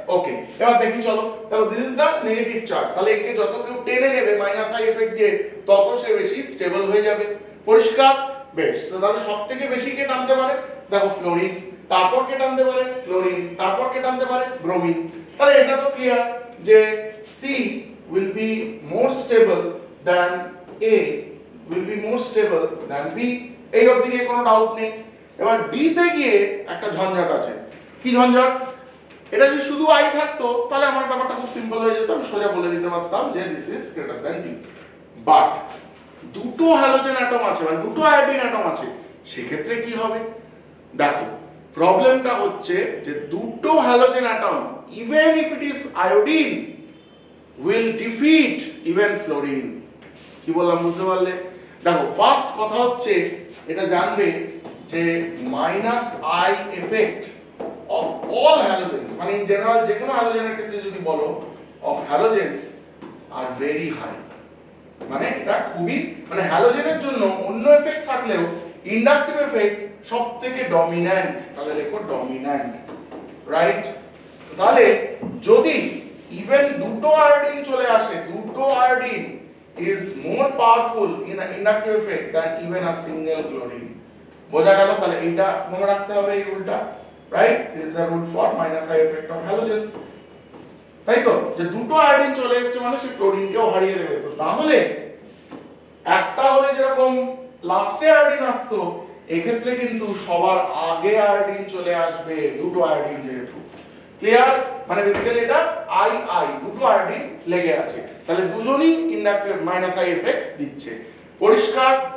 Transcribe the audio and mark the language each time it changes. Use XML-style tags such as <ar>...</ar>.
<bn>ওকে, এবার দেখি চলো। তাহলে</bn> <en>this is the negative charge,</en> <bn>তাহলে একে যত কেউ টেনে নেবে মাইনাস আই এফেক্ট দিয়ে তত সে বেশি স্টেবল হয়ে যাবে। পরিষ্কার? বেশ, তো তাহলে সবথেকে বেশি কে টানতে পারে, দেখো ফ্লোরিন, তারপর কে টানতে পারে ক্লোরিন, তারপর কে টানতে পারে ব্রোমিন। তাহলে এটা তো ক্লিয়ার যে</bn> <en>C will be more stable than A, will be more stable than B,</en> <bn>এই অবধি নিয়ে কোনো ডাউট নেই। এবার D তে গিয়ে একটা ঝঞ্ঝাট আছে। কি ঝঞ্ঝাট? এটা যদি শুধু I থাকতো তাহলে আমার ব্যাপারটা খুব সিম্পল হয়ে যেত, আমি সোজা বলে দিতে পারতাম যে</bn> <en>This is greater than D।</en> <bn>But দুটো হ্যালোজেন অ্যাটম আছে, মানে দুটো আয়োডিন অ্যাটম আছে, সেক্ষেত্রে কি হবে? দেখো প্রবলেমটা হচ্ছে যে দুটো halogen atom,</bn> <en>Even if it is iodine, will defeat even fluorine.</en> <bn>কি বললাম বুঝতে পারলে? দেখো ফার্স্ট কথা হচ্ছে এটা জানবে যে minus I effect of all হ্যালোজেন্স, মানে ইন জেনারেল যে কোনো হ্যালোজেনের ক্ষেত্রে যদি বলো,</bn> <en>Of halogens are very high.</en> <bn>মানে এটা খুবই, মানে হ্যালোজেনের জন্য অন্য এফেক্ট থাকলেও ইন্ডাকটিভ এফেক্ট সবথেকে ডমিন্যান্ট, তাহলে লেখো ডমিন্যান্ট, রাইট? তাহলে যদি ইভেন দুটো আয়োডিন</bn> <en>চলে আসে, দুটো iodine is more powerful in an inductive effect than even a single chlorine।</en> <bn>বোঝা গেল? তাহলে এটা মনে রাখতে হবে এই রুলটা, right?</bn> <en>this is the rule for minus I effect of halogens।</en> <bn>তাই তো, যে দুটো আয়োডিন চলে এসেছে মানে সে ক্লোরিনকেও হারিয়ে দেবে। তো তাহলে একটা হলে যেরকম লাস্টে আয়োডিন আসতো, এক্ষেত্রে কিন্তু সবার আগে আয়োডিন চলে আসবে, দুটো আয়োডিন যেহেতু। ক্লিয়ার? মানে বেসিক্যালি এটা আই দুটো আয়োডিন লেগে আছে, তাহলে দুজনই ইন্ডাকটিভ মাইনাস আই এফেক্ট দিচ্ছে। পরিষ্কার?</bn>